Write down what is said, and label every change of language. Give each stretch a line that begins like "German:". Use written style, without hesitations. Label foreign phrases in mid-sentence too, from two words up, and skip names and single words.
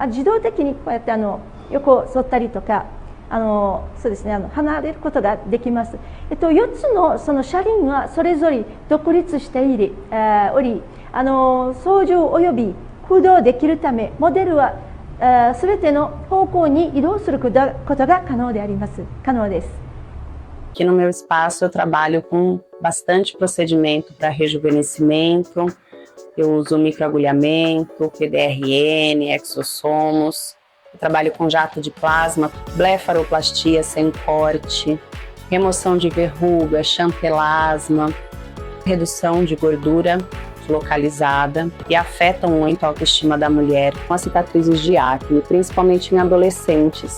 Japanese: 自動的にこうやって横を沿ったりとかそうですね、離れることができます。4つのその車輪はそれぞれ独立しており、操縦および駆動できるため、モデルはすべての方向に移動することが可能です。
Portuguese: Aqui no meu espaço eu trabalho com bastante procedimento para rejuvenescimento, eu uso microagulhamento, PDRN, exossomos, eu trabalho com jato de plasma, blefaroplastia sem corte, remoção de verruga, chantelasma, redução de gordura localizada e afetam muito a autoestima da mulher com as cicatrizes de acne, principalmente em adolescentes.